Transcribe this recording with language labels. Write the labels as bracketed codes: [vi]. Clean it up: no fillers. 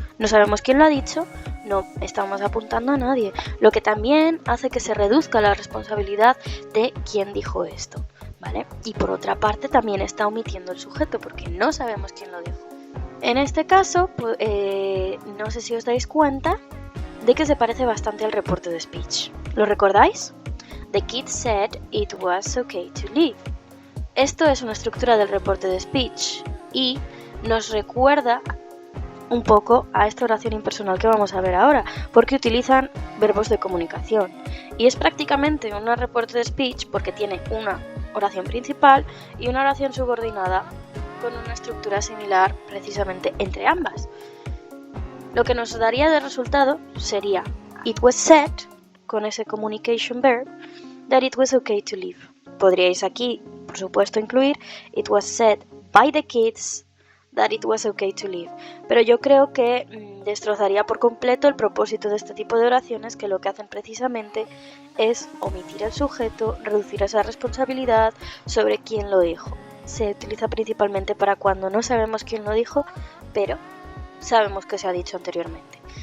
[es] No sabemos quién lo ha dicho, no estamos apuntando a nadie, lo que también hace que se reduzca la responsabilidad de quién dijo esto, ¿vale? Y por otra parte también está omitiendo el sujeto porque no sabemos quién lo dijo. En este caso, pues, no sé si os dais cuenta de que se parece bastante al reporte de speech. ¿Lo recordáis? [en] The kid said it was okay to leave. [es] Esto es una estructura del reporte de speech y nos recuerda un poco a esta oración impersonal que vamos a ver ahora, porque utilizan verbos de comunicación. Y es prácticamente un reporte de speech porque tiene una oración principal y una oración subordinada con una estructura similar precisamente entre ambas. Lo que nos daría de resultado sería [en] it was said, [es] con ese [en] communication verb, that it was okay to leave. [es] Podríais aquí, por supuesto, incluir [en] it was said by the kids that it was okay to leave. [es] Pero yo creo que destrozaría por completo el propósito de este tipo de oraciones, que lo que hacen precisamente es omitir el sujeto, reducir esa responsabilidad sobre quién lo dijo. Se utiliza principalmente para cuando no sabemos quién lo dijo, pero sabemos que se ha dicho anteriormente.